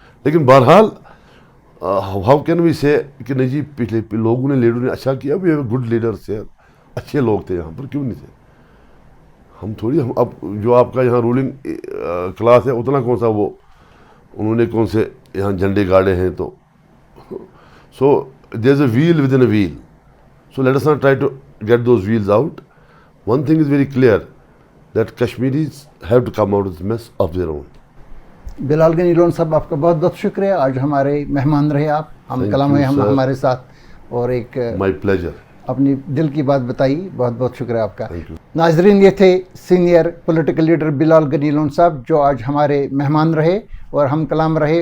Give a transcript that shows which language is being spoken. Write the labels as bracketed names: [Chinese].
[Hindi] लेकिन बहरहाल [English] how can we say [Hindi] कि नहीं जी पिछले लोगों ने, लीडरों ने अच्छा किया, [English] we have good leaders [Hindi] है, अच्छे लोग थे यहाँ पर, क्यों नहीं थे? हम थोड़ी, हम अब जो आपका यहाँ रूलिंग क्लास है उतना कौन सा वो उन्होंने कौन से यहाँ झंडे गाड़े हैं? [English] तो so there is a wheel within a wheel, so let us not try to get those wheels out. One thing is very clear that Kashmiris have to come out of the mess of their own. [Hindi] Bilal Ghani loan साहब, आपका बहुत बहुत शुक्रिया, आज हमारे मेहमान रहे आप, हम कलाम में हम हमारे साथ, और एक [English] my pleasure, [Hindi] अपनी दिल की बात बताई। बहुत बहुत शुक्रिया आपका। नाजरीन, ये थे senior political leader Bilal Ghani loan साहब, जो आज हमारे मेहमान रहे और हम कलाम रहे।